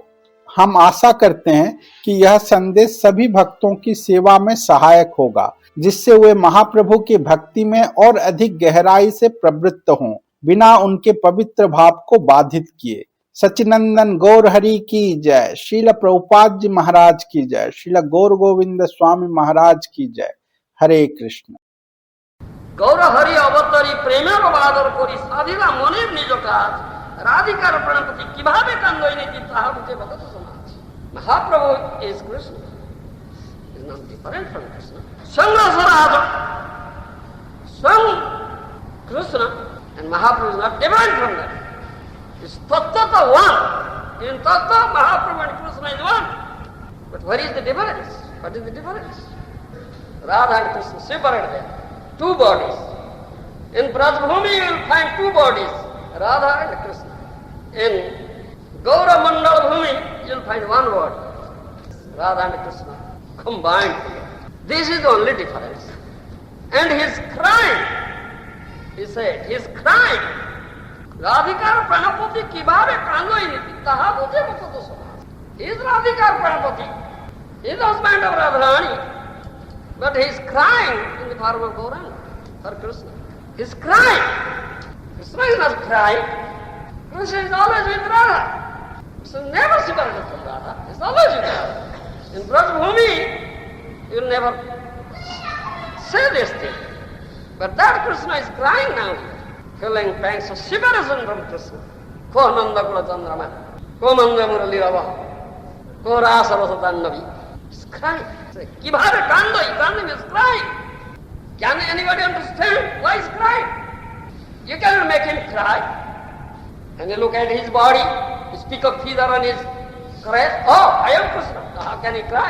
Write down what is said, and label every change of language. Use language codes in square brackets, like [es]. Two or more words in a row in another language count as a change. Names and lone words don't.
[hi] हम आशा करते हैं कि यह संदेश सभी भक्तों की सेवा में सहायक होगा, जिससे वे महाप्रभु की भक्ति में और अधिक गहराई से प्रवृत्त हों। बिना उनके पवित्र भाव को बाधित किए। सच्चिनंदन गौर हरि की जय। श्रील प्रभुपाद जी महाराज की जय। श्रील गौर गोविंद स्वामी महाराज की जय। हरे कृष्ण। [bn] গৌর হরি অবতরী প্রেমের বাদর করী সাধিলা মনের নিজ কাজ রাধিকার প্রণপতি কিভাবে কান্দইনীতি তাহা বুঝে ভগত সমাজ। [en] Mahaprabhu is Krishna, is not different from Krishna. Sangasaraj, Krishna and Mahaprabhu is not different from that. It's Tattva one. In Tattva, Mahaprabhu and Krishna is one. But where is the difference? What is the difference? Radha and Krishna separate there. Two bodies. In Brajbhumi you will find two bodies, Radha and Krishna. In Gaura Mandal Bhumi you will find one body, Radha and Krishna combined together. This is the only difference. And he is crying. He said, he is crying. [bn] রাধিকার প্রাণপতি কিভাবে কান্দইনীতি তাহা বুঝে ভত সমাজ. [en] He is Radhikar Pranapati. He is the husband of Radharani. But he is crying in the form of Gauranga for Krishna. He is crying. Krishna is not crying. Krishna is always with Radha. Krishna never separated from Radha. He is always with Radha. In Brajbhumi, you will never say this thing. But that Krishna is crying now, feeling pangs of separation from Krishna. [bn] কো নন্দ কুল চন্দ্রমা, কো মঙ্গ মুরলী রব, কো রস রসতন্নবি. [en] He is crying. [bn] কিভারে কান্দো, [en] Kando is crying. Can anybody understand why he is crying? You cannot make him cry. And you look at his body, you speak of feather on his crest. Oh, I am Krishna. How can he cry?